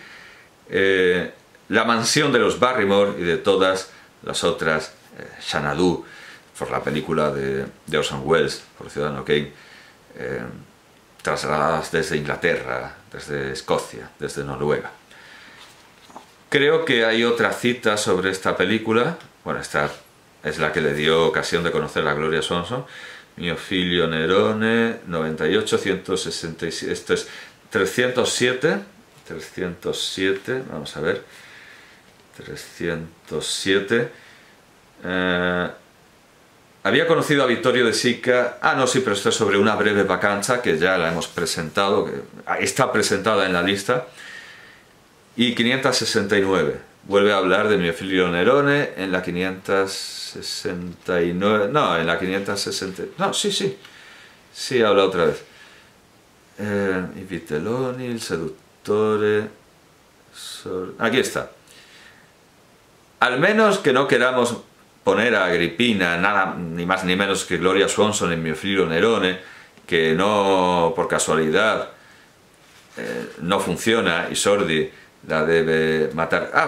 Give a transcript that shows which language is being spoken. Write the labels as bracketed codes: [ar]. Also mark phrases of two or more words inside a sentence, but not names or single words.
[es] La mansión de los Barrymore y de todas las otras Xanadu, por la película de Orson Welles, por Ciudadano Kane, trasladadas desde Inglaterra, desde Escocia, desde Noruega. Creo que hay otra cita sobre esta película. Bueno, esta es la que le dio ocasión de conocer a Gloria Swanson. Mio figlio Nerone, 98, 167, esto es 307, vamos a ver, 307. Había conocido a Vittorio De Sica, no, sí, pero esto es sobre una breve vacanza, que ya la hemos presentado, que está presentada en la lista. Y 569, vuelve a hablar de Mio figlio Nerone en la 569, no, en la 560, no, sí, habla otra vez. I Vitelloni, il seduttore, aquí está. Al menos que no queramos poner a Agrippina, nada ni más ni menos que Gloria Swanson en Mio figlio Nerone, que no, por casualidad, no funciona y Sordi la debe matar.